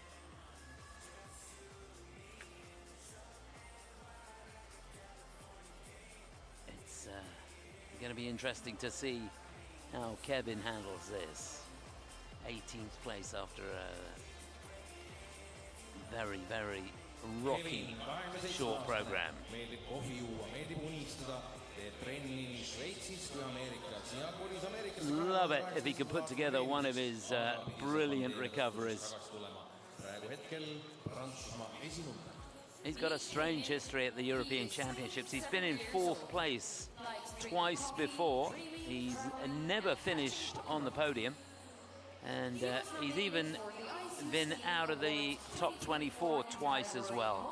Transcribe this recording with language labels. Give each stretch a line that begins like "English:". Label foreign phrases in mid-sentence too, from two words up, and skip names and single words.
English: It's going to be interesting to see how Kevin handles this. 18th place after a very, very rocky short program.
Estonian: Meeldib kohvi juua, meeldib unistada, teeb trenni nii Šveitsis kui Ameerikas ja kolis Ameerikas.
English: Love it if he could put together one of his brilliant recoveries.
Estonian: Praegu hetkel Prantsusmaa esinumber.
English: He's got a strange history at the European Championships. He's been in 4th place twice before. He's never finished on the podium. And he's even been out of the top 24 twice as well.